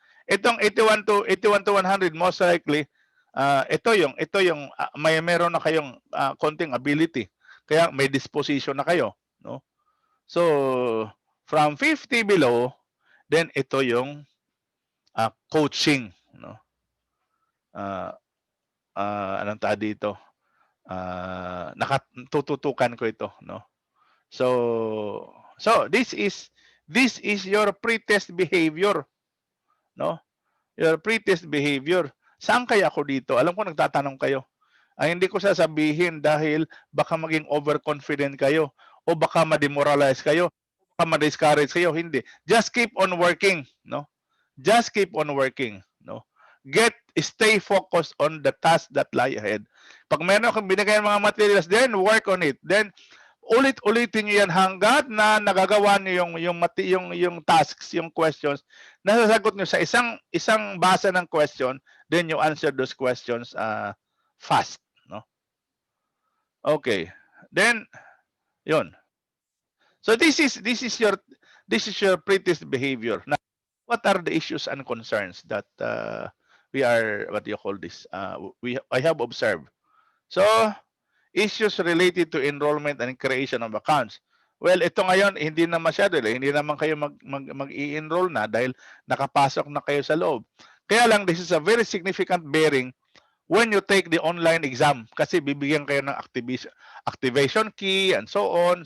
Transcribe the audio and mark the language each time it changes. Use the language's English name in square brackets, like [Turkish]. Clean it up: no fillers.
[Filipino] Itong 81 to 100, [English] most likely [Filipino] ito yung meron na kayong konting ability, kaya may disposition na kayo, no. [English] So from 50 below, then [Filipino] ito yung [English] coaching, no. [Filipino] Anong ta dito, nakatututukan ko ito, no. [English] So this is your pretest behavior, no? Your pretest behavior. [Filipino] Saan kaya ako dito? Alam ko nagtatanong kayo. Hindi ko sasabihin dahil baka maging overconfident kayo, o baka ma-demoralize kayo, o baka ma-discourage kayo. Hindi. [English] Just keep on working, no? Just keep on working, no? Stay focused on the task that lie ahead. [Filipino] Pag meron akong binigay ng mga materials, [English] then work on it. [Filipino] Then ulit-ulitin niyo yan hanggat na nagagawa niyo yung tasks, yung questions, nasasagot niyo sa isang basa ng question, [English] then you answer those questions fast, [Filipino] no? Okay. Then yun. [English] So this is your pretest behavior. Now, what are the issues and concerns that we are, what do you call this? I have observed. So issues related to enrollment and creation of accounts. [Filipino] Well, ito ngayon hindi na masyado, hindi naman kayo mag-i-enroll na dahil nakapasok na kayo sa loob. Kaya lang [English] this is a very significant bearing when you take the online exam [Filipino] kasi bibigyan kayo ng [English] activation key and so on.